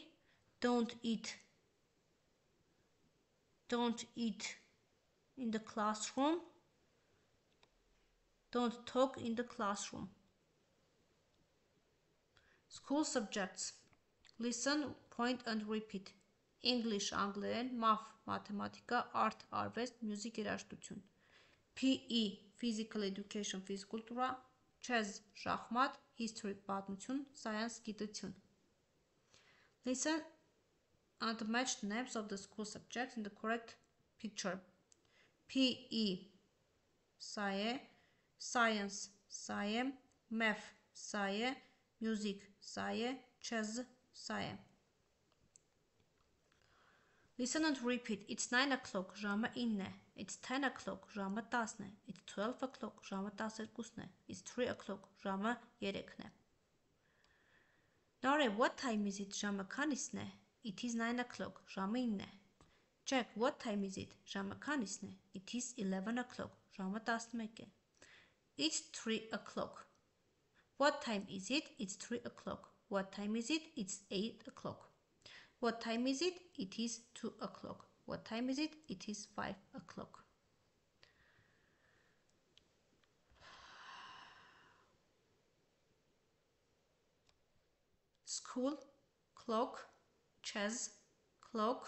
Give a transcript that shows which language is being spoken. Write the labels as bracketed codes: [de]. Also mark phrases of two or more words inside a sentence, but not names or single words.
[en] Don't eat in the classroom. Don't talk in the classroom. School subjects. Listen, point and repeat. English, [hy] անգլերեն, math, մաթեմատիկա, art, արվեստ, music, երաժշտություն. [en] PE, physical education, [hy] ֆիզկուլտուրա, chess, շախմատ, history, պատմություն, science, գիտություն. [en] Listen and match the names of the school subjects in the correct picture. PE, [hy] սա է, science, սա է, math, սա է, music, սա է, chess, սա է. [en] Listen and repeat. It's 9 o'clock, [hy] ժամը 9 է. [en] It's 10 o'clock, [hy] ժամը 10 է. [en] It's 12 o'clock, [hy] ժամը 12 է. [en] It's 3 o'clock, [hy] ժամը 3 է. [en] Nare, what time is it? [hy] Ժամը քանիսն է? [en] It is 9 o'clock. [hy] Ժամը 9 է. [en] Jack, what time is it? [hy] Ժամը քանիսն է? [en] It is 11 o'clock. Ժամը 11 է. It's 3 o'clock. What time is it? It's 3 o'clock. What time is it? It's 8 o'clock. What time is it? It is 2 o'clock. What time is it? It is 5 o'clock. School, clock, chess, clock.